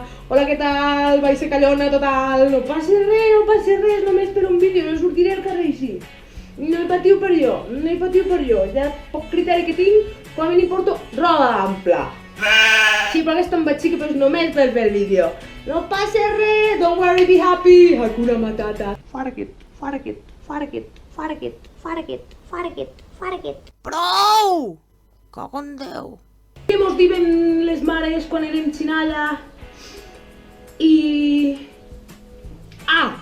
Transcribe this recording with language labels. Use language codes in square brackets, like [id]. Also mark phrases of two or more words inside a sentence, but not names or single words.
[ca] Hola, què tal? Vaig ser callona total. No passa res, només per un vídeo, no sortiré al carrer així. No hi patiu per jo, ja poc criteri que tinc, quan m'hi porto roba ampla. Sí, però aquesta em va xicar, però és només per fer el vídeo. No passa res, [en] don't worry, be happy, [sw] Hakuna Matata. [ca] Farguet. Prou! Cago en Déu! Què mos diuen les mares quan érem xinalla? Ah!